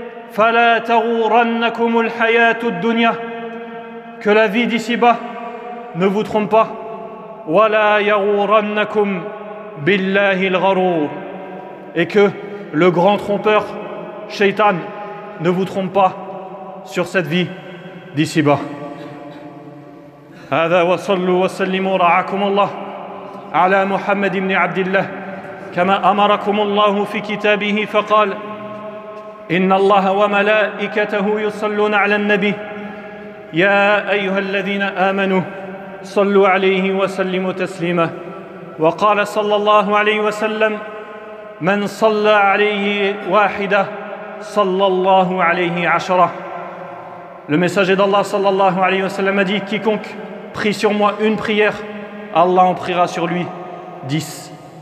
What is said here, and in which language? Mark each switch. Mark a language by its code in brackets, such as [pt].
[ar] Fala taghurrannakumul hayatud dunya. [fr] Que la vie d'ici-bas ne vous trompe pas. [ar] Wala yaghurrannakum billahi al-gharur. [fr] Et que le grand trompeur, Shaitan, ne vous trompe pas sur cette vie d'ici-bas. [ar] هذا وصلوا وسلموا رعاكم الله على محمد بن عبد الله كما أمركم الله في كتابه فقال: إن الله وملائكته يصلون على النبي يا أيها الذين آمنوا صلوا عليه وسلموا تسليما. وقال صلى الله عليه وسلم: من صلى عليه واحدة صلى الله عليه عشرة. [fr] Le messager d'Allah sallallahu alayhi wa sallam a dit: quiconque prie sur moi une prière, Allah en priera sur lui 10.